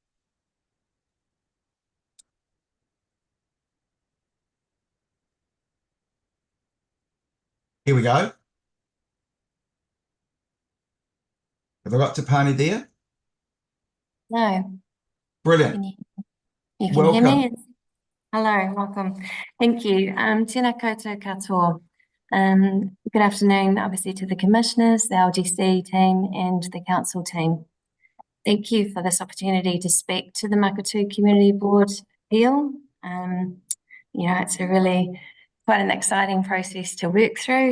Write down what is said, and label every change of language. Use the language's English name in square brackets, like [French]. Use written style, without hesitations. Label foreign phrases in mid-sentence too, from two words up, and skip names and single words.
[English] Here we go. Have I got Te Pane there? No. Brilliant. You can Welcome. hear me? Hello, welcome. Thank you. [Māori] Tēnā koutou katoa. [English] Good afternoon, obviously, to the commissioners, the LGC team and the council team. Thank you for this opportunity to speak to the Makatū Community Board appeal. It's a really quite an exciting process to work through.